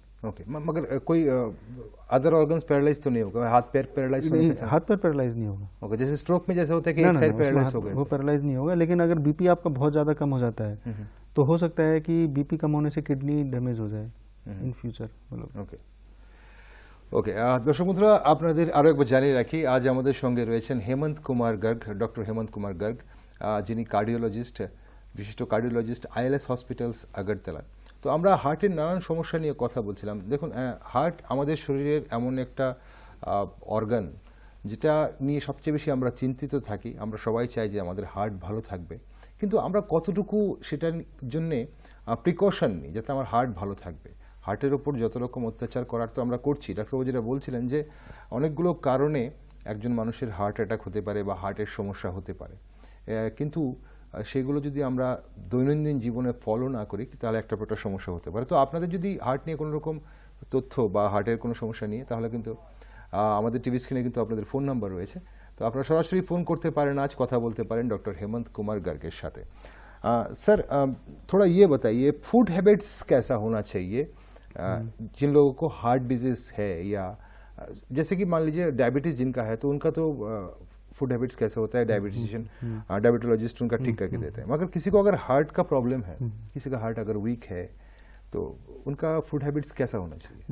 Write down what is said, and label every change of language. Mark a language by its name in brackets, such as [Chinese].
[English] Okay. [Hindi] मगर कोई other organs paralyse तो नहीं होगा? हाथ पैर पैरालाइज होने का? हाथ पैर पैरालाइज नहीं होगा। ओके, जैसे स्ट्रोक में जैसे होता है कि एक साइड पैरालाइज हो गया, वो पैरालाइज नहीं होगा। लेकिन अगर बीपी आपका बहुत ज्यादा कम हो जाता है तो हो सकता है कि बीपी कम होने से किडनी डैमेज हो जाए इन फ्यूचर। [Bangla] ওকে ওকে দর্শক বন্ধুরা, আপনাদের আরও একবার জানিয়ে রাখি, আজ আমাদের সঙ্গে রয়েছেন হেমন্ত কুমার গর্গ, ডক্টর হেমন্ত কুমার গর্গ, যিনি কার্ডিওলজিস্ট, বিশিষ্ট কার্ডিওলজিস্ট, আইএলএস হসপিটালস আগরতলা। তো আমরা হার্টের নানান সমস্যা নিয়ে কথা বলছিলাম। দেখুন, হার্ট আমাদের শরীরের এমন একটা অর্গান যেটা নিয়ে সবচেয়ে বেশি আমরা চিন্তিত থাকি। আমরা সবাই চাই যে আমাদের হার্ট ভালো থাকবে, কিন্তু আমরা কতটুকু সেটার জন্যে প্রিকশন নিই যাতে আমার হার্ট ভালো থাকবে। হার্টের ওপর যত রকম অত্যাচার করার তো আমরা করছি, ডাক্তারবাবু যেটা বলছিলেন যে অনেকগুলো কারণে একজন মানুষের হার্ট অ্যাটাক হতে পারে বা হার্টের সমস্যা হতে পারে, কিন্তু সেগুলো যদি আমরা দৈনন্দিন জীবনে ফলো না করি তাহলে একটা প্রকার সমস্যা হতে পারে। তো আপনাদের যদি হার্ট নিয়ে কোনো রকম তথ্য বা হার্টের কোনো সমস্যা নিয়ে, তাহলে কিন্তু আমাদের টিভি স্ক্রিনে কিন্তু আপনাদের ফোন নাম্বার রয়েছে, তো আপনারা সরাসরি ফোন করতে পারেন, আজ কথা বলতে পারেন [Hindi] ডॉक्टर हेमंत कुमार गर्ग के साथ। सर थोड़ा ये बताइए फूड हैबिट्स कैसा होना चाहिए जिन लोगों को हार्ट डिजीज है, या जैसे कि मान लीजिए डायबिटीज जिनका है तो उनका तो फूड हैबिट्स कैसे होता है, डायबिटिशियन डायबिटोलॉजिस्ट उनका ठीक करके देते हैं, मगर किसी को अगर हार्ट का प्रॉब्लम है, किसी का हार्ट अगर वीक है तो उनका फूड हैबिट्स कैसा होना चाहिए?